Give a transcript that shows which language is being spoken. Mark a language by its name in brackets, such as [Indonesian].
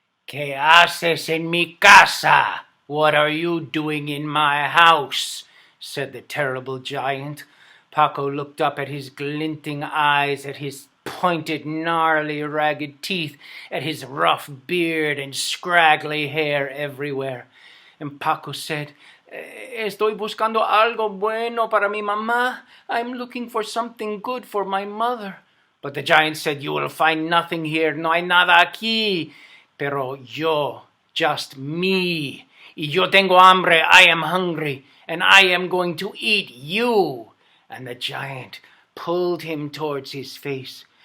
[Spanish] ¿Qué haces en mi casa? [English] What are you doing in my house? Said the terrible giant. Paco looked up at his glinting eyes, at his pointed, gnarly, ragged teeth, at his rough beard and scraggly hair everywhere. And Paco said, [Spanish] Estoy buscando algo bueno para mi mamá. [English] I'm looking for something good for my mother. But the giant said, You will find nothing here. [Spanish] No hay nada aquí. Pero yo, [English] just me. [Spanish] Y yo tengo hambre. [English] I am hungry. And I am going to eat you. And the giant pulled him towards his face.